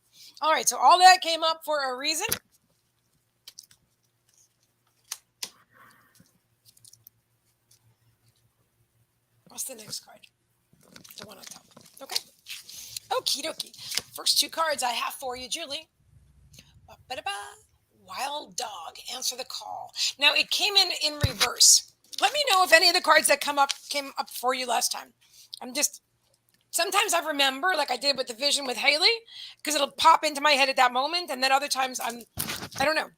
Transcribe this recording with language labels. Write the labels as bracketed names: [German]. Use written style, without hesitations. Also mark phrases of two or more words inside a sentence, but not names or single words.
[English] All right, so all that came up for a reason. What's the next card? The one on top. Okay. Okie dokie. First two cards I have for you, Julie. Ba-ba-da-ba. Wild dog. Answer the call. Now it came in reverse. Let me know if any of the cards that came up for you last time. I'm just sometimes I remember, like I did with the vision with Haley, because it'll pop into my head at that moment, and then other times I don't know.